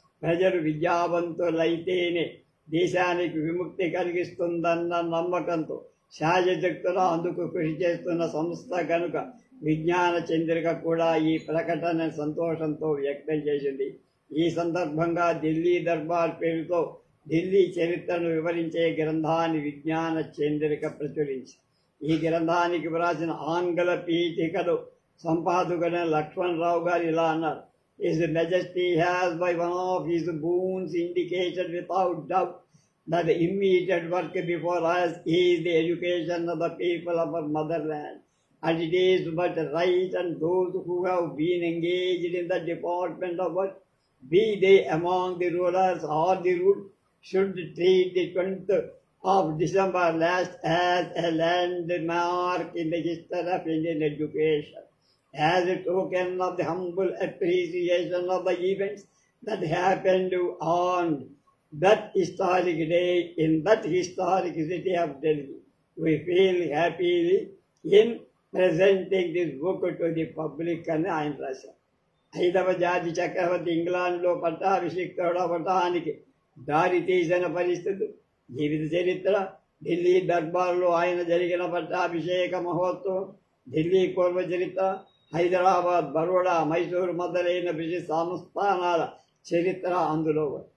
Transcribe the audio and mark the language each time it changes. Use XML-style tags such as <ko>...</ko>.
<te>ప్రజలు విద్యావంతులైతేనే దేశానికి విముక్తి కలిగిస్తుందన్న నమ్మకంతో శాయశక్తులా అందుకు కృషి చేస్తున్న సంస్థ కనుక విజ్ఞాన చంద్రిక కూడా ఈ ప్రకటన సంతోషంతో వ్యక్తం చేసింది. ఈ సందర్భంగా ఢిల్లీ దర్బార్ పేరుతో ఢిల్లీ చరిత్రను వివరించే గ్రంథాన్ని విజ్ఞాన చంద్రిక ప్రచురించి ఈ గ్రంథానికి వ్రాసిన ఆంగ్ల పీఠికలో సంపాదకుడైన లక్ష్మణరావు గారు ఇలా అన్నారు.</te> <en>His Majesty has by one of his boons indicated without doubt that the immediate work before us is the education of the people of our motherland, and it is but right and those who have been engaged in the department of work, be they among the rulers or the ruled, should treat the 20th of December last as a landmark in the history of Indian education, as a token of the humble appreciation of the events that happened on that historic day in that historic city of Delhi. We feel happily in presenting this book to the public</en> <te>అని ఆయన రాశారు. 5వ George చక్రవర్తి ఇంగ్లాండ్లో పట్టాభిషిక్తుడవటానికి దారి తీసిన పరిస్థితి, జీవిత చరిత్ర, ఢిల్లీ దర్బార్లో ఆయన జరిగిన పట్టాభిషేక మహోత్సవం, ఢిల్లీ పూర్వ చరిత్ర, హైదరాబాద్, బరోడా, మైసూరు మొదలైన బ్రిటిష్ సంస్థానాల చరిత్ర అందులో.</te>